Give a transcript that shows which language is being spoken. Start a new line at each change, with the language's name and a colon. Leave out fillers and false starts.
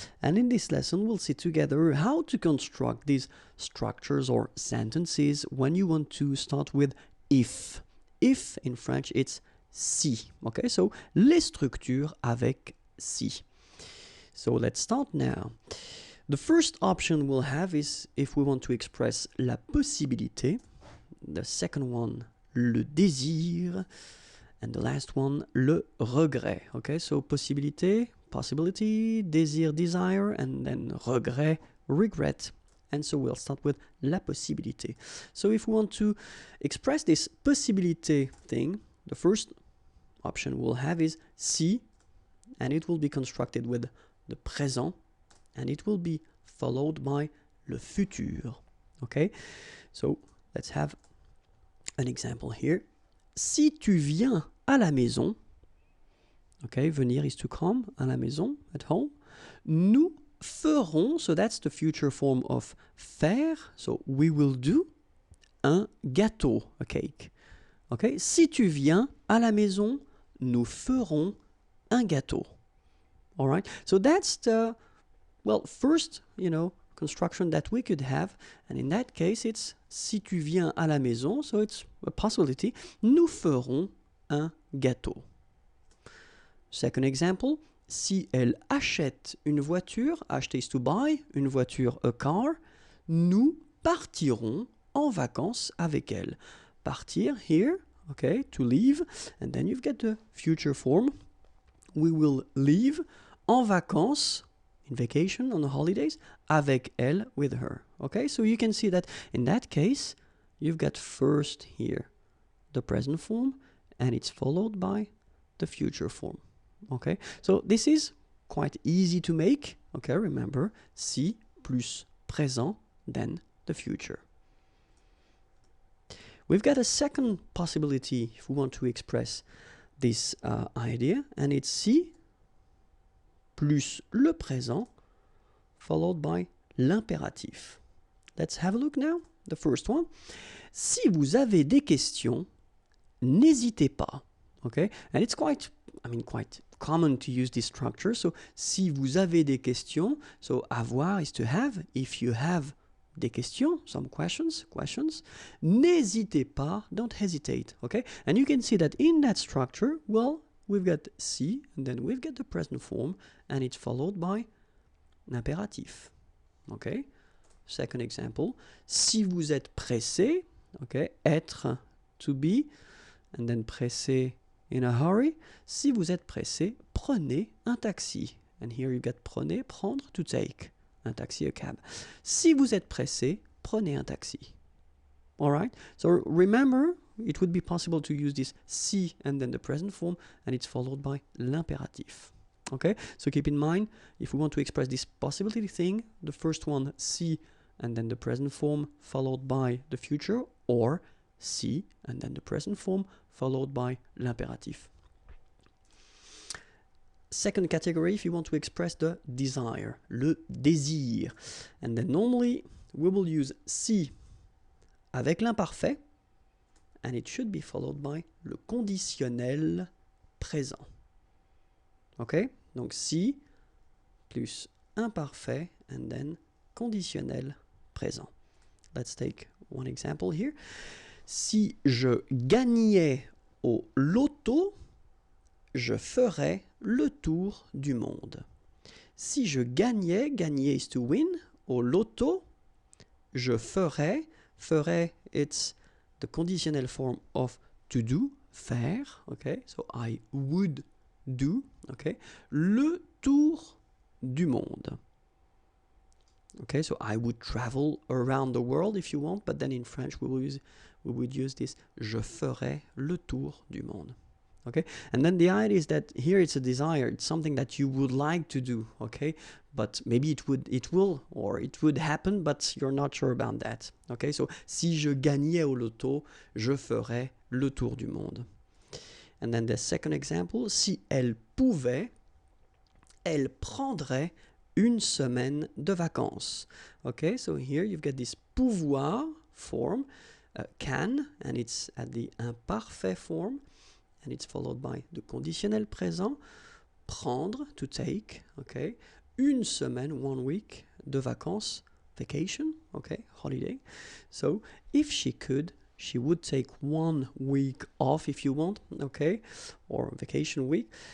English: And in this lesson we'll see together how to construct these structures or sentences when you want to start with if. If in French it's si.
French: Okay, so les structures avec si.
English: So let's start now. The first option we'll have is if we want to express la possibilité. The second one,
French: le désir.
English: And the last one,
French: le regret.
English: Okay, so possibilité, possibility, désir, desire, and then regret, regret. And so we'll start with
French: la possibilité.
English: So if we want to express this possibilité thing, the first option we'll have is si, and it will be constructed with the présent, and it will be followed by le futur. Okay, so let's have an example here.
French: Si tu viens à la maison,
English: okay, venir is to come,
French: à la maison,
English: at home,
French: nous ferons,
English: so that's the future form of faire, so we will do,
French: un gâteau,
English: a cake.
French: Okay, si tu viens à la maison, nous ferons un gâteau.
English: All right, so that's the, well, first, construction that we could have, and in that case it's
French: si tu viens à la maison,
English: so it's a possibility,
French: nous ferons un gâteau.
English: Second example,
French: si elle achète une voiture, acheter
English: is to buy,
French: une voiture,
English: a car,
French: nous partirons en vacances avec elle.
English: Partir here, okay, to leave, and then you've got the future form, we will leave
French: en vacances,
English: in vacation, on the holidays,
French: avec elle,
English: with her. Okay, so you can see that in that case, you've got first here the present form, and it's followed by the future form. Okay, so this is quite easy to make. Okay, remember, si plus présent, then the future. We've got a second possibility if we want to express this idea, and it's si plus le présent, followed by l'impératif. Let's have a look now. The first one.
French: Si vous avez des questions, n'hésitez pas.
English: Okay? And it's quite common to use this structure. So,
French: si vous avez des questions,
English: so avoir is to have. If you have
French: des questions,
English: some questions,
French: n'hésitez pas,
English: don't hesitate. Okay? And you can see that in that structure, well, we've got si, and then we've got the present form, and it's followed by l'impératif. Okay? Second example.
French: Si vous êtes pressé,
English: okay, être, to be, and then pressé, in a hurry.
French: Si vous êtes pressé, prenez un taxi.
English: And here you get
French: prenez, prendre,
English: to take.
French: Un taxi,
English: a cab.
French: Si vous êtes pressé, prenez un taxi.
English: All right? So remember, it would be possible to use this si and then the present form, and it's followed by l'impératif. Okay? So keep in mind, if we want to express this possibility thing, the first one, si, and then the present form followed by the future, or si, and then the present form followed by l'impératif. Second category, if you want to express the desire, le désir. And then normally, we will use si avec l'imparfait, and it should be followed by le conditionnel présent. Okay?
French: Donc si plus imparfait,
English: and then
French: conditionnel présent.
English: Let's take one example here.
French: Si je gagnais au loto, je ferais le tour du monde. Si je gagnais,
English: gagner is to win,
French: au loto, je ferais,
English: it's the conditional form of to do, faire, okay? So I would do, okay?
French: Le tour du monde.
English: Okay, so I would travel around the world if you want, but then in French we would use this
French: je ferai le tour du monde.
English: Okay, and then the idea is that here it's a desire, it's something that you would like to do, okay, but maybe it would happen, but you're not sure about that.
French: Okay, so si je gagnais au loto, je ferais le tour du monde.
English: And then the second example,
French: si elle pouvait, elle prendrait une semaine de vacances.
English: Okay, so here you've got this pouvoir form, can, and it's at the imparfait form, and it's followed by the conditionnel présent. Prendre, to take, okay.
French: Une semaine,
English: 1 week,
French: de vacances,
English: vacation, okay, holiday. So if she could, she would take 1 week off if you want, okay, or vacation week.